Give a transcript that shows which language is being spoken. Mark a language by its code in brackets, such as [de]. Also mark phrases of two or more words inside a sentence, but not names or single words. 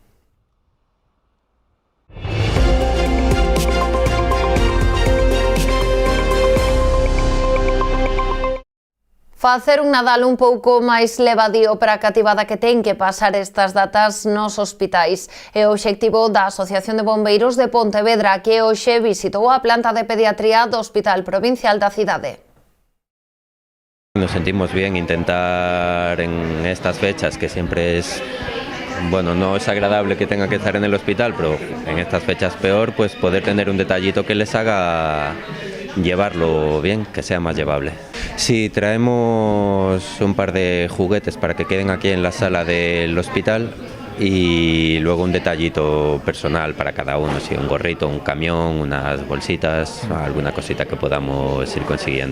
[gl] Facer un Nadal un pouco máis levadío para a cativada que ten que pasar estas datas nos hospitais. É o obxectivo da Asociación de Bombeiros de Pontevedra, que hoxe visitou a planta de pediatría do Hospital Provincial da cidade. [es] Nos sentimos bien intentar en estas fechas, que siempre es, bueno, no es agradable que tenga que estar en el hospital, pero en estas fechas peor, pues poder tener un detallito que les haga llevarlo bien, que sea más llevable. Sí, traemos un par de juguetes para que queden aquí en la sala del hospital y luego un detallito personal para cada uno, sí, un gorrito, un camión, unas bolsitas, alguna cosita que podamos ir consiguiendo.